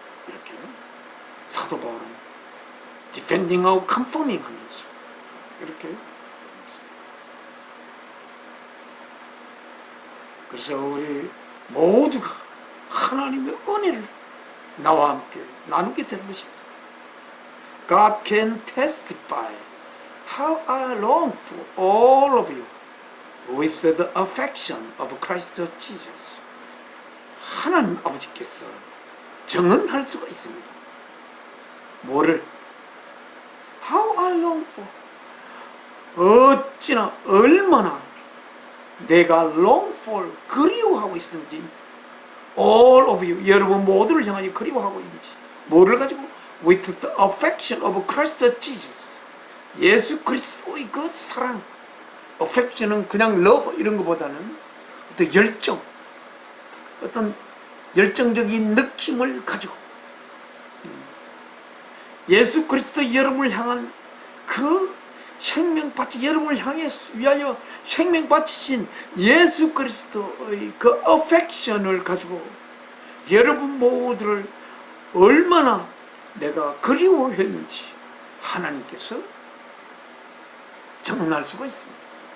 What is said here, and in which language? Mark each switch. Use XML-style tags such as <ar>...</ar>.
<ko>이렇게 사도 바울은 디펜딩하고 컨퍼밍 하면서 이렇게 그래서 우리 모두가 하나님의 은혜를 나와 함께 나누게 되는 것입니다.</ko> <en>God can testify how I long for all of you with the affection of Christ Jesus.</en> <ko>하나님 아버지께서 증언할 수가 있습니다. 뭐를?</ko> <en>How I long for.</en> <ko>어찌나 얼마나 내가</ko> <en>long for</en> <ko>그리워하고 있는지,</ko> <en>all of you</en> <ko>여러분 모두를 향하여 그리워하고 있는지. 뭐를 가지고?</ko> <en>With the affection of Christ Jesus.</en> <ko>예수 그리스도의 그 사랑. affection은 그냥 love 이런 것보다는 어떤 열정, 어떤 열정적인 느낌을 가지고 예수 그리스도 여러분을 향한 그 생명바치, 여러분을 향해 위하여 생명바치신 예수 그리스도의 그 affection을 가지고 여러분 모두를 얼마나 내가 그리워했는지 하나님께서 증언할 수가 있습니다.</ko>